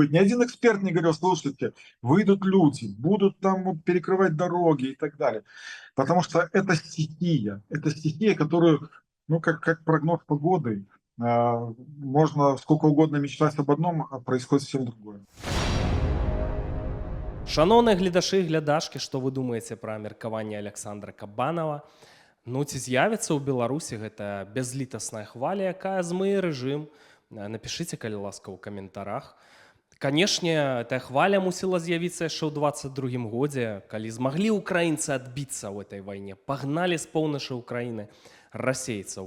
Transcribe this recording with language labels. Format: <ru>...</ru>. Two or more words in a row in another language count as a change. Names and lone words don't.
<ru>Ни один эксперт не говорил: слушайте, выйдут люди, будут там вот перекрывать дороги и так далее. Потому что это стихия, которую, ну, как прогноз погоды, можно сколько угодно мечтать об одном, а происходит совсем другое.</ru> <uk>Шановні глядачі</uk> <be>і глядашки, што вы думаеце пра меркаванне Александра Кабанова? Ну, ці з'явіцца ў Беларусі гэта бязлітасная хваля, якая змые рэжым? Напішыце, калі ласка, ў каментарах. Канешне, эта хваля мусіла з'явіцца яшчэ ў 22 годзе, калі змаглі ўкраінцы адбіцца ў этой вайне, пагналі з поўначы Украіны расейцаў.</be>